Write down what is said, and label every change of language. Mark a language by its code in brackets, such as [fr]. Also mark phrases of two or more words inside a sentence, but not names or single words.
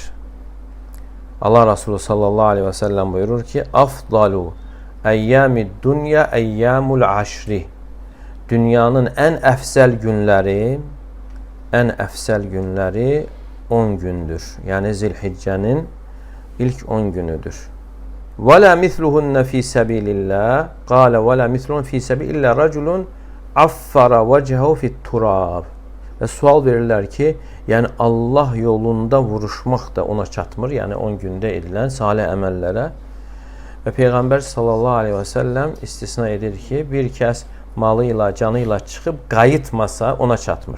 [az] Allah Resulü [ar] صلى الله عليه وسلم [az] buyurur ki, [ar] أفضل أيام الدنيا أيام العشر. [az] Dünyanın ən əfzəl günləri 10 gündür. Yəni Zilhiccənin ilk 10 günüdür. [ar] وَلَا مِثْلُهُنَّ فِي سَبِيلِ اللّٰهِ قَالَ وَلَا مِثْلُهُنَّ فِي سَبِيلِ اللّٰهِ رَجُلٌ عَفَّرَ وَجْهَهُ فِي التُّرَابِ. [az] Və sual verirlər ki, yəni Allah yolunda vuruşmaq da ona çatmır, yəni 10 gündə edilən salih əməllərə. Və Peyğəmbər [ar] صلى الله عليه وسلم [az] istisna edir ki, bir kəs malı ilə, canı ilə çıxıb qayıtmasa ona çatmır.